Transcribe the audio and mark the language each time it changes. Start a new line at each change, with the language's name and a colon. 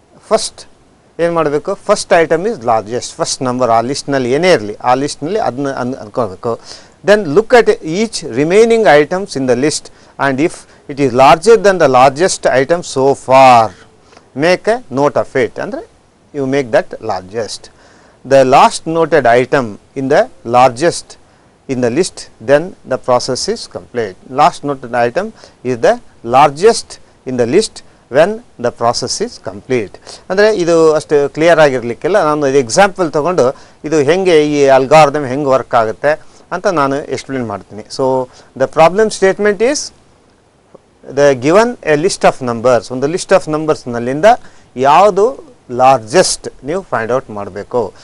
Kannada: First ಏನು ಮಾಡಬೇಕು, first item is largest, first number ಆ ಲಿಸ್ಟ್ನಲ್ಲಿ ಏನೇ ಇರಲಿ ಆ ಲಿಸ್ಟ್ನಲ್ಲಿ ಅದನ್ನ ಅಂದ್ಕೋಬೇಕು.
English: Then look at each remaining items in the list and if it is larger than the largest item so for make a note of it.
Kannada: ಅಂದರೆ you make that largest.
English: The last noted item in the largest in the list, then the process is complete. Last noted item is the largest in the list when the process is complete.
Kannada: ಅಂದರೆ ಇದು ಅಷ್ಟು clear ಆಗಿರಲಿಕ್ಕಿಲ್ಲ. ನಾನು ಇದು example ತೊಗೊಂಡು ಇದು ಹೆಂಗೆ ಈ ಅಲ್ಗಾರ್ದಮ್ ಹೆಂಗೆ ವರ್ಕ್ ಆಗುತ್ತೆ ಅಂತ ನಾನು ಎಕ್ಸ್ಪ್ಲೇನ್ ಮಾಡ್ತೀನಿ.
English: So the problem statement is the given a list of numbers.
Kannada: ಒಂದು ಲಿಸ್ಟ್ ಆಫ್ ನಂಬರ್ಸ್ನಲ್ಲಿಂದ ಯಾವುದು ಲಾರ್ಜೆಸ್ಟ್ ನೀವು ಫೈಂಡ್ ಔಟ್ ಮಾಡಬೇಕು.